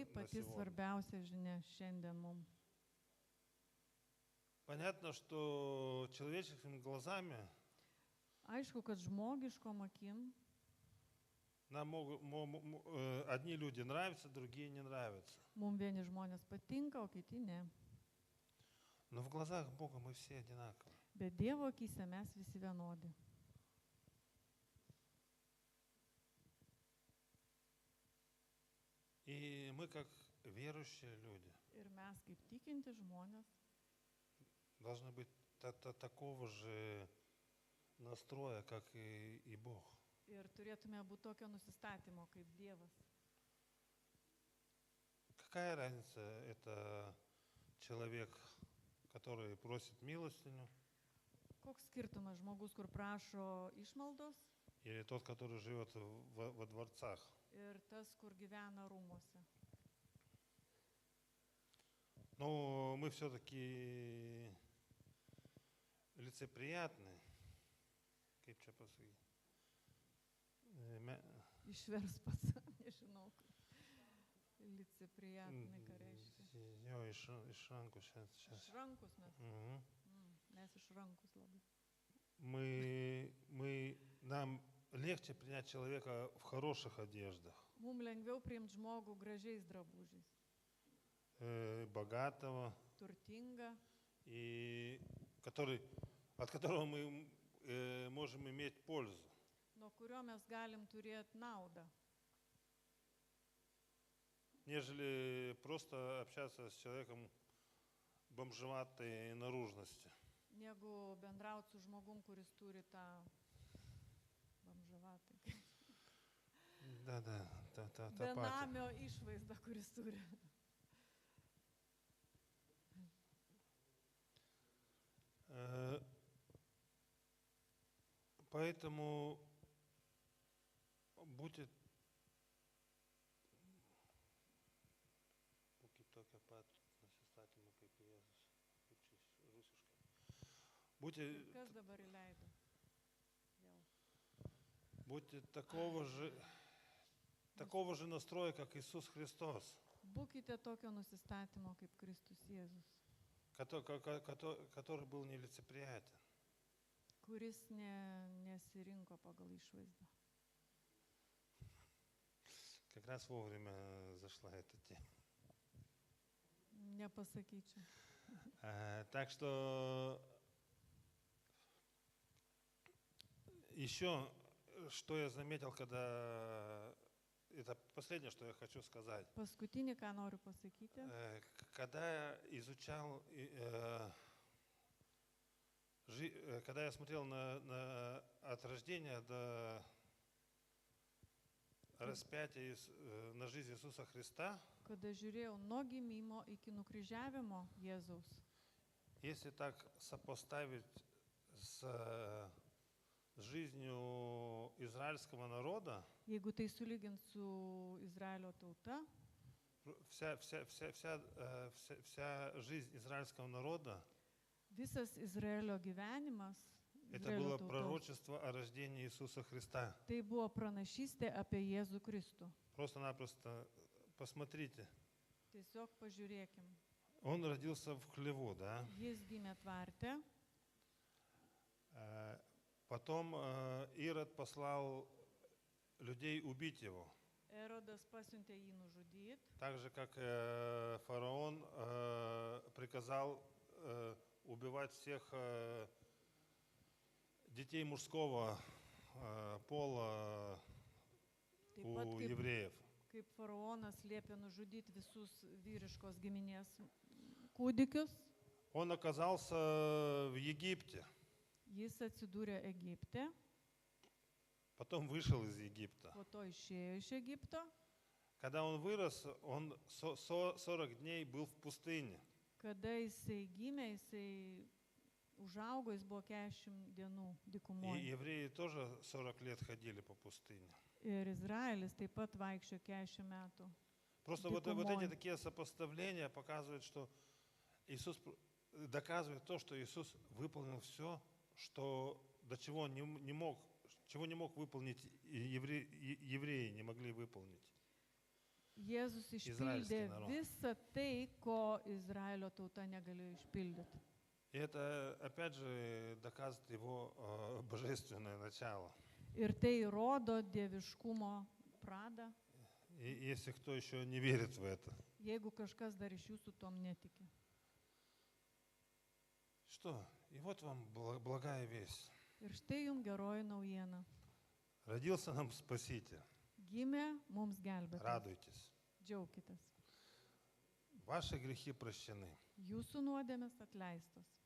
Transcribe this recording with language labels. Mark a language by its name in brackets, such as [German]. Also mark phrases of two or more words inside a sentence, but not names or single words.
[Russian] на [Lithuanian] pati [Russian] сегодня. [Lithuanian] svarbiausia žinia šiandien mums. [Russian] Понятно, что человеческими глазами [Lithuanian] Aišku, kad žmogiškom akim [Russian] нам одни люди нравятся, другие не нравятся. [Lithuanian] mums vieni žmonės patinka, o kiti ne. [Russian] Но в глазах Бога мы все одинаковы. [Lithuanian] Bet Dievo akyse mes visi vienodi. [Russian] И мы, как верующие люди, [Lithuanian] Ir mes kaip tikinti žmonės [Russian] должны быть такого же настроя, как и Бог. [Lithuanian] ir turėtume būti tokio nusistatymo kaip Dievas. [Russian] Какая разница, это человек, который просит милостыню, [Lithuanian] Koks skirtumas žmogus, kur prašo išmaldos [Russian] или тот, который живет во дворцах? [Lithuanian] ir tas, kur gyvena rūmose. [Russian] Но мы все-таки лицеприятны. [Lithuanian] Kaip čia pasakyti? Išvers pats, nežinau. Licepriatnai, ką reiškia. Jo, iš rankų šiandien. Išrankus mes. Mes išrankus labai. [Russian] Нам легче принять человека в хороших одеждах, [Lithuanian] Mums lengviau priimti žmogų gražiais drabužiais. [Russian] богатого, [Lithuanian] Turtinga, [Russian] и от которого мы можем иметь пользу. [Lithuanian] nuo kurio mes galim turėti naudą, [Russian] Нежели просто общаться с человеком бомжеватой наружности. [Lithuanian] negu bendrauti su žmogum, kuris turi tą bamžavatą. [Russian] Да, та пати. [Lithuanian] Benamio išvaizdą, kuris turi. [Russian] Поэтому будьте [Lithuanian] Kas dabar įleido? Vėl. [Russian] будьте такого же настроя, как Иисус Христос, [Lithuanian] Būkite tokio nusistatymo kaip Kristus Jėzus, [Russian] который был нелицеприятен. [Lithuanian] kuris nesirinko pagal išvaizdą. [Russian] Как раз вовремя зашла эта тема. [Lithuanian] Nepasakyčiau. [Russian] Так что Еще, что я заметил, когда... Это последнее, что я хочу сказать. [Lithuanian] Paskutinį, ką noriu pasakyti, [Russian] Когда я изучал, когда я смотрел от рождения до распятия на жизнь Иисуса Христа, [Lithuanian] kada žiūrėjau nuo gimimo iki nukryžiavimo Jėzaus, [Russian] если так сопоставить с жизнью израильского народа, [Lithuanian] jeigu tai sulygint su Izraelio tauta, [Russian] вся жизнь израильского народа, [Lithuanian] visas Izraelio gyvenimas, [Russian] это [Lithuanian] Izraelio [Russian] было [Lithuanian] tautos, [Russian] пророчество о рождении Иисуса Христа. [Lithuanian] tai buvo pranašystė apie Jėzų Kristų. [Russian] Просто-напросто посмотрите. [Lithuanian] Tiesiog pažiūrėkim. [Russian] Он родился в хлеву, да? [Lithuanian] Jis gimė tvarte, [Russian] Потом Ирод послал людей убить его. [Lithuanian] Erodas pasiuntė jį nužudyti, [Russian] Так же, как фараон приказал убивать всех детей мужского пола [Lithuanian] taip pat [Russian] у евреев. [Lithuanian] kaip faraonas liepė nužudyti visus vyriškos giminės kūdikius, [Russian] Он оказался в Египте, [Lithuanian] jis atsidūrė Egipte, [Russian] потом вышел из Египта. [Lithuanian] po to išėjo iš Egipto. [Russian] Когда он вырос, он 40 дней был в пустыне. [Lithuanian] Kada jisai gimė, jisai užaugo, jis buvo 40 dienų [Russian] И [Lithuanian] dykumoje. [Russian] евреи тоже 40 лет ходили по пустыне. [Lithuanian] Ir Izraelis taip pat vaikščiojo 40 metų. [Russian] Просто вот эти такие сопоставления показывают, что Иисус доказывает то, что Иисус выполнил все, до чего он не мог выполнить евреи, не могли выполнить. [Lithuanian] Jėzus išpildė visą tai, ko Izraelio tauta negalėjo išpildyti. [Russian] И это, опять же, доказывает его божественное начало. [Lithuanian] Ir tai rodo dieviškumo pradą, [Russian] И если кто еще не верит в это. [Lithuanian] jeigu kažkas dar iš jūsų tom netiki. [Russian] Что? И вот вам благая весть. [Lithuanian] Ir štai jums geroji naujiena. [Russian] Родился нам Спаситель. [Lithuanian] Gimė mums gelbėtojas. [Russian] Радуйтесь. [Lithuanian] Džiaukitės. [Russian] Ваши грехи прощены. [Lithuanian] Jūsų nuodėmės atleistos.